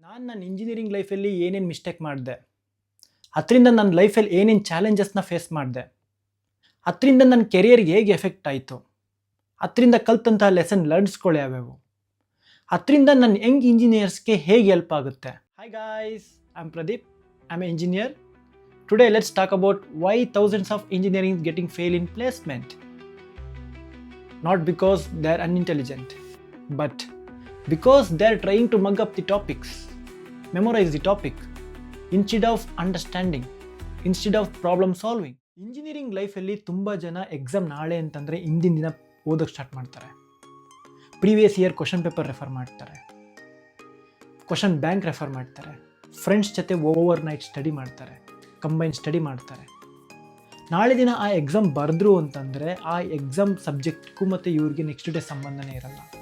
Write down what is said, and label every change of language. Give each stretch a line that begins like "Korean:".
Kannada: ನನ್ನ ಇಂಜಿನಿಯರಿಂಗ್ ಲೈಫಲ್ಲಿ ಏನೇನು ಮಿಸ್ಟೇಕ್ ಮಾಡಿದೆ, ಅದರಿಂದ ನನ್ನ ಲೈಫಲ್ಲಿ ಏನೇನು ಚಾಲೆಂಜಸ್ನ ಫೇಸ್ ಮಾಡಿದೆ, ಅದರಿಂದ ನನ್ನ ಕೆರಿಯರ್ಗೆ ಹೇಗೆ ಎಫೆಕ್ಟ್ ಆಯಿತು, ಅದರಿಂದ ಕಲ್ತಂತಹ ಲೆಸನ್ ಲರ್ನ್ಸ್ಗಳು ಯಾವ್ಯಾವು, ಅದರಿಂದ ನನ್ನ ಯಂಗ್ ಇಂಜಿನಿಯರ್ಸ್ಗೆ ಹೇಗೆ ಹೆಲ್ಪ್ ಆಗುತ್ತೆ.
English: Hi guys, I am Pradeep, I am a engineer. Today let's talk about why thousands of engineering getting fail in placement. Not because they're unintelligent, but because they're trying to mug up the topics, memorize the topic, instead of understanding, instead of problem solving.
Kannada: Engineering ಲೈಫಲ್ಲಿ ತುಂಬ ಜನ exam ನಾಳೆ ಅಂತಂದರೆ ಹಿಂದಿನ ದಿನ ಓದೋಕ್ಕೆ start ಮಾಡ್ತಾರೆ. Previous year question paper refer ಮಾಡ್ತಾರೆ, ಕ್ವಶನ್ ಬ್ಯಾಂಕ್ ರೆಫರ್ ಮಾಡ್ತಾರೆ, ಫ್ರೆಂಡ್ಸ್ ಜೊತೆ ಓವರ್ ನೈಟ್ ಸ್ಟಡಿ ಮಾಡ್ತಾರೆ, ಕಂಬೈನ್ ಸ್ಟಡಿ ಮಾಡ್ತಾರೆ. ನಾಳೆ ದಿನ ಆ ಎಕ್ಸಾಮ್ ಬರೆದ್ರು ಅಂತಂದರೆ ಆ ಎಕ್ಸಾಮ್ ಸಬ್ಜೆಕ್ಟ್ಗೂ ಮತ್ತು ಇವ್ರಿಗೆ ನೆಕ್ಸ್ಟ್ ಡೇ ಸಂಬಂಧನೇ ಇರಲ್ಲ.